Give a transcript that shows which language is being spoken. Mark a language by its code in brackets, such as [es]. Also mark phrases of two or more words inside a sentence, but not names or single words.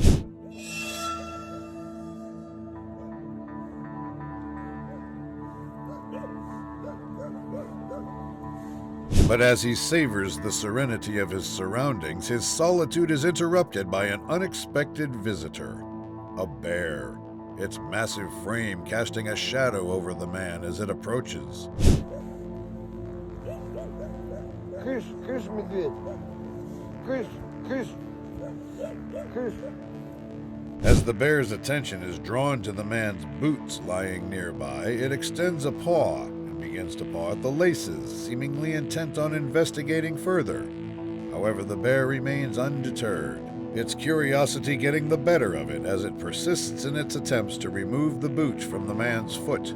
[en] But as he savors the serenity of his surroundings, his solitude is interrupted by an unexpected visitor, a bear, its massive frame casting a shadow over the man as it approaches. [ru] Кыш, кыш, медведь. Кыш, кыш, кыш. [en] As the bear's attention is drawn to the man's boots lying nearby, it extends a paw and begins to paw at the laces, seemingly intent on investigating further. However, the bear remains undeterred, its curiosity getting the better of it as it persists in its attempts to remove the boot from the man's foot.